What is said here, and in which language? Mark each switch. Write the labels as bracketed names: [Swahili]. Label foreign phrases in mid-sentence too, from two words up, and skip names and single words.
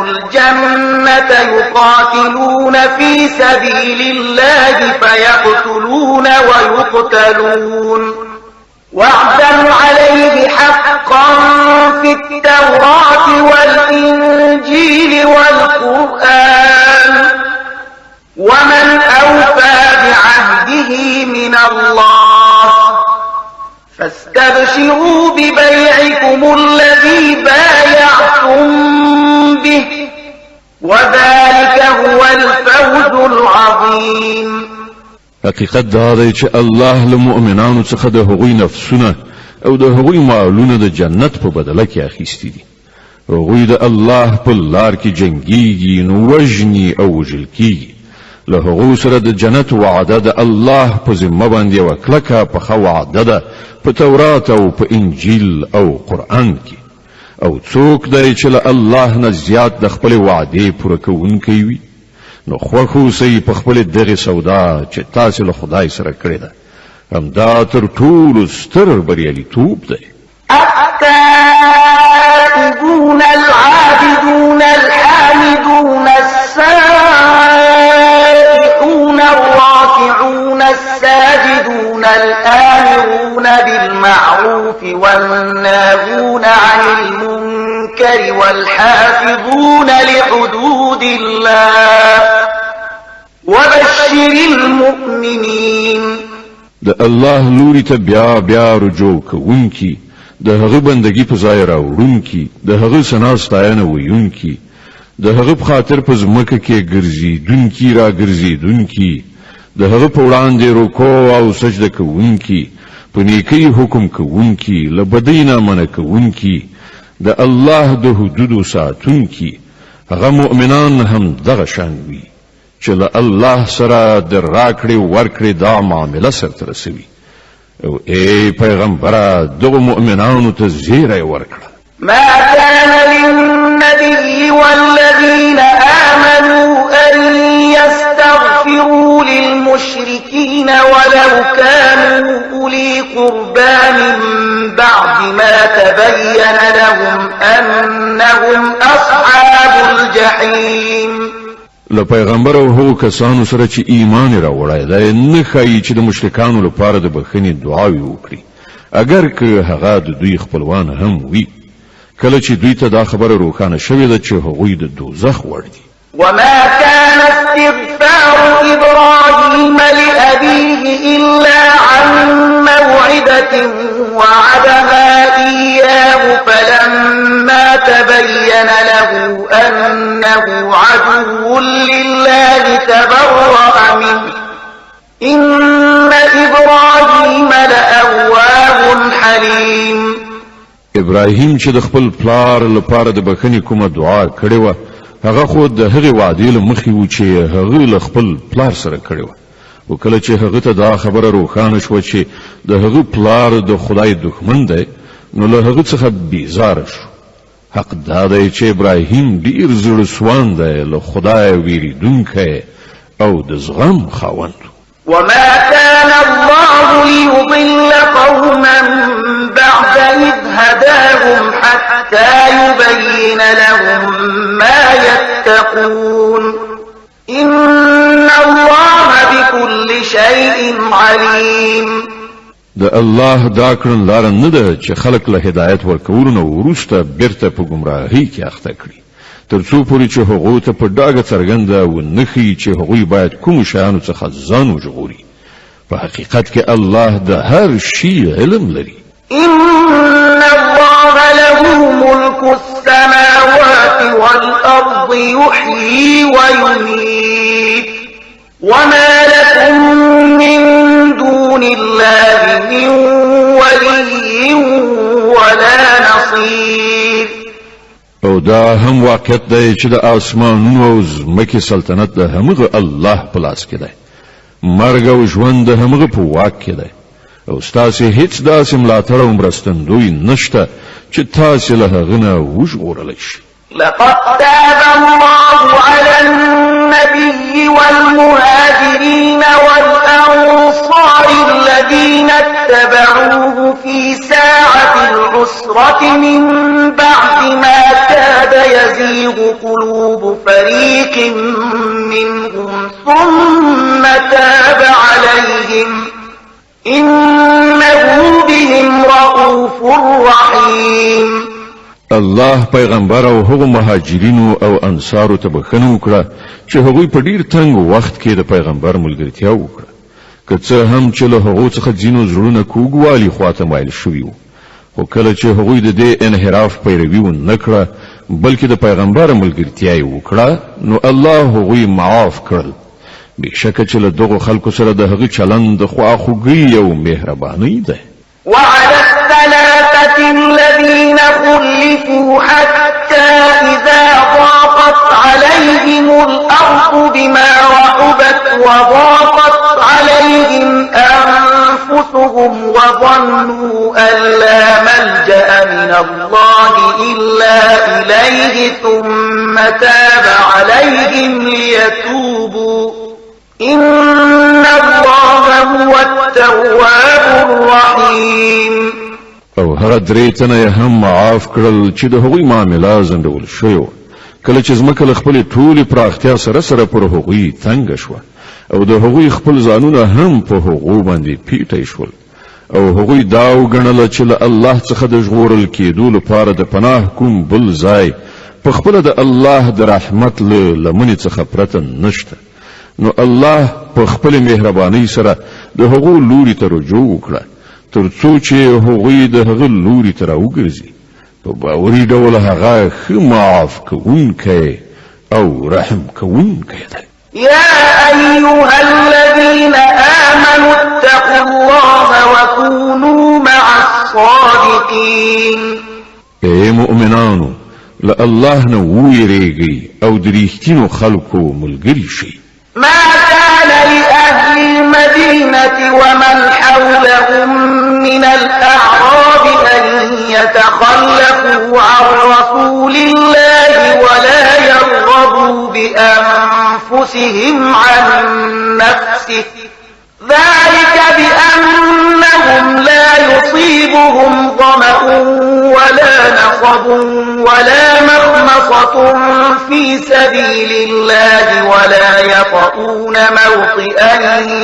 [Arabic] الجنة يقاتلون في سبيل الله فيقتلون ويقتلون وعدا عليه حقا في التوراة والإنجيل والقرآن ومن أوفى بعهده من الله فاستبشروا ببيعكم الذي بايعتم به وذلك هو الفوز العظيم. [Pashto] حقیقت دا دی چې الله له مؤمنانو څخه د هغوی نفسونه او د هغوی مالونه د جنت په بدله کې اخیستي دي. هغوی د الله په لار کې جنګیږي نو وژني او وژل کیږي. له هغو سره د جنت وعده د الله په ذمه باندې یوه کلکه پخه وعده ده په تورات او په انجیل او قرآن کې. او څوک دی چې له الله نه زیات د خپلې وعدې پوره کوونکی وي نو خوښ اوسئ په خپلې دغې سودا چې تاسې له خدای سره کړې ده. همدا تر ټولو ستر بریالیتوب دی. [Arabic] التائبون العابدون الحامدون السائحون الراكعون الساجدون الآمرون بالمعروف والناهون عن المنكر والحافظون لحدود الله وبشر المؤمنين. [Pashto] د الله لوري ته بیا رجوع کوونکی د هغه بندگی په ځای راوړونکی د هغه ثنا ستاینه ویونکی د هغه په خاطر په ځمکه کې ګرځېدونکي را ګرځېدونکي د هغه په وړاندې رکوع او سجده کوونکي په نیکۍ حکم کوونکي له بدۍ نه منع کوونکي د الله د حدودو ساتونکي هغه مؤمنان هم دغه شان وي چې له الله سره د راکړې ورکړې دا معامله سرته رسوي. او ای پیغمبره دغه مؤمنانو ته زیری ورکړه. [Arabic] ما كان للنبي والذين آمنوا أن يستغفروا للمشركين ولو كانوا أولي قربى من بعد ما تبين لهم أنهم أصحاب الجحيم. [Pashto] له پیغمبر او هغو کسانو سره چې ایمان راوړی دی نه ښایي چې د مشرکانو لپاره د بخښنې دعاوې وکړي اگر که هغه د دوی خپلوان هم وي کله چې دوی ته دا خبره روښانه شوې ده چې هغوی د دوزخ وړ دي. [Arabic] وما كان استغفار إبراهيم لأبيه إلا عن موعدة وعدها إياه فلما تبين له أنه عدو لله تبرأ منه إن إبراهيم لأواه حليم. [Pashto] ابراهیم چې د خپل پلار لپاره د بخښنې کومه دعا کړې وه هغه خو د هغې وعدې له مخې و چې هغه له خپل پلار سره کړې وه. او کله چې هغه ته دا خبره روښانه شوه چې د هغه پلار د خدای دښمن دی نو له هغه څخه بیزاره شو. حق دا دی چې ابراهیم ډیر زړه سوان دی له خدای ویریدونکی او د زغم خاوند. [Arabic] وما كان الله ليضل قوما بعد إذ هداهم حتى يبين لهم ما يتقون إن الله بكل شيء عليم. [Pashto] د الله دا کړن لار نه ده چې خلق له هدایت ورکولو نه وروسته بیرته په گمراهۍ کې اخته کړي تر څو پورې چې هغوی ته په ډاګه څرګنده ونښيي چې هغوی باید کومو شیانو څخه ځان وژغوري په حقیقت کې الله د هر شي علم لري [Arabic] إن الله له ملك السماوات والأرض يحيي ويميت وما لكم من دون الله من ولي ولا نصير [Pashto] او دا هم واقعیت دی چې د آسمانونو او ځمکې سلطنت د همغه الله په لاس کې دی مرګ او ژوند د همغه په واک کې دی او ستاسې هیڅ داسې ملاتړ او مرستندوی نشته چې تاسې له هغه نه وژغورلی شي [Arabic] لقد تاب الله على النبي والمهاجرين والأنصار الذين اتبعوه في ساعة العسرة من بعد ما كاد يزيغ قلوب فريق منهم ثم تاب عليهم إنه بهم رؤوف رحيم [Pashto] الله پیغمبر او هغو مهاجرینو او انصارو ته بخښنه وکړه چې هغوی په ډیر تنګ وخت کې د پیغمبر ملګرتیا وکړه که څه هم چې له هغو څخه ځینو زړونه کوږوالي خواته مایل شوي وو خو کله چې هغوی د دې انحراف پیروي ونه کړه بلکې د پیغمبر ملګرتیا یې وکړه نو الله هغوی معاف کړل بېشکه چې له دغو خلکو سره د هغه چلند د خواخوږۍ او مهربانۍ ده [Arabic] وعلى الثلاثة الذين خلفوا حتى إذا ضاقت عليهم الأرض بما رحبت وضاقت عليهم أنفسهم وظنوا أن لا ملجأ من الله إلا إليه ثم تاب عليهم ليتوبوا إن الله هو التواب الرحيم [Pashto] او هغه درې تنه هم معاف کړل چې د هغوی معامله ځنډول شوی کله چې ځمکه له خپلې ټولې پراختیا سره سره پر هغوی تنګه شوه او د هغوی خپل ځانونه هم په هغو باندې پیټی شول او هغوی دا وګڼله چې له الله څخه د ژغورل کېدو لپاره د پناه کوم بل ځای په خپله د الله د رحمت له لمنې څخه پرته نشته نو الله په خپل مهربانۍ سره د هغو لوري ته رجوع وکړه تر څو چې هغوی د هغه لوري ته راوګرځي په باوري ډول هغه ښه معاف کوونکی او رحم کوونکی دی [Arabic] يا أيها الذين آمنوا اتقوا الله وكونوا مع الصادقين [Pashto] اے مؤمنانو له الله نه ویریږئ او د رښتینو خلکو ملګري شئ [Arabic] ما كان لأهل المدينة ومن حولهم من الأعراب أن يتخلفوا عن رسول الله ولا يرغبوا بأنفسهم عن نفسه ذلك بأنهم لا يصيبهم ظمأ ولا نصب ولا مخمصة في سبيل الله ولا يطؤون موطئا